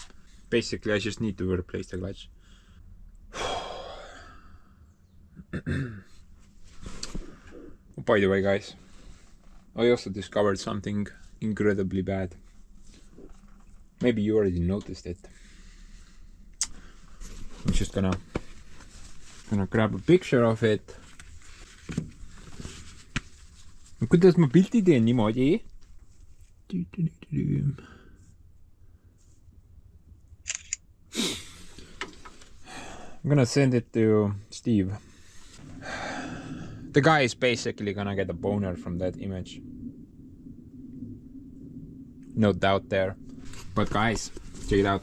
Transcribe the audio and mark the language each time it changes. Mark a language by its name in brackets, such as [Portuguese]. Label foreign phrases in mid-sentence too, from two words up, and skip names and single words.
[English] Basically I just need to replace the clutch. By the way, guys, I also discovered something incredibly bad. Maybe you already noticed it. I'm just gonna grab a picture of it. [Estonian] kuidas ma pilti teen niimoodi? [English] I'm gonna send it to Steve. The guy is basically gonna get a boner from that image. No doubt there. But guys, check it out.